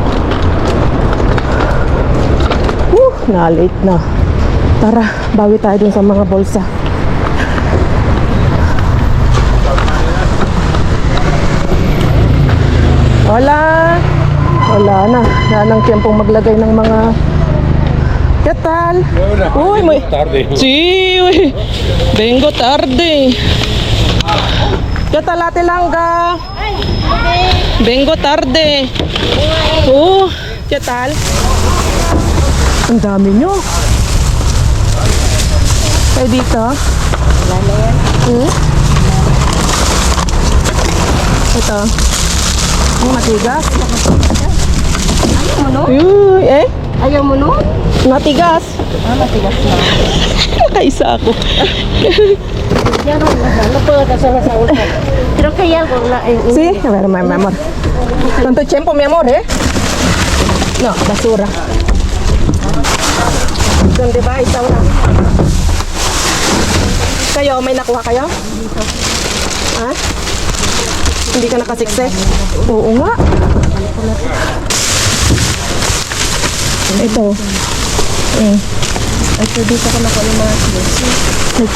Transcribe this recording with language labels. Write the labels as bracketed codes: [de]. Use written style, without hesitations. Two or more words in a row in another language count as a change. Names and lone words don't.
[tl] Na-late na. Tara, bawi tayo dun sa mga bolsa. Wala na. Yan ang tiyempong maglagay ng mga... [es] ¿Qué tal? Uy, muy tarde. Sí, uy. Vengo tarde. ¿Qué tal Ate Langga? Vengo tarde. ¿Qué tal? [tl] Ang dami nyo. Kayo dito? Ito. Ang matigas. Ayaw mo no? Eh? Ayaw mo no? Matigas. Matigas na. Nakaisa ako. Yan ang ano po sa utak. Pero kaya ko na [es] Sí, a ver, mi amor. ¿Cuánto tiempo, mi amor, eh? No, basura. ¿Dónde ba? [tl] Ikaw na. Kayo, may nakuha kayo? Ha? Hindi ka nakasiksik? Oo nga. Ito. Ay, dito ko nakuha yung mga cheese.